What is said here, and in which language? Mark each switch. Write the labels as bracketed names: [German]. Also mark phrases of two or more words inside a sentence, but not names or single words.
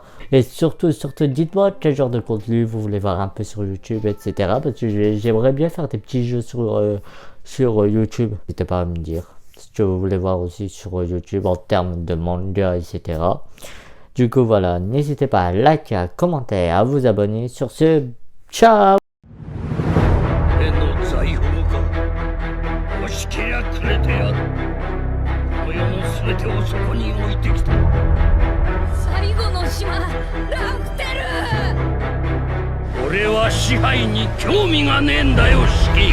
[French] Et surtout, dites-moi quel genre de contenu vous voulez voir un peu sur YouTube, etc. Parce que j'aimerais bien faire des petits jeux sur YouTube. N'hésitez pas à me dire ce que vous voulez voir aussi sur YouTube en termes de manga, etc. Du coup, voilà, n'hésitez pas à liker, à commenter, à vous abonner. Sur ce, ciao! [Japanese] 全てをそこに置いてきた。最後の島、ラフテル。俺は支配に興味がねえんだよ、シキ。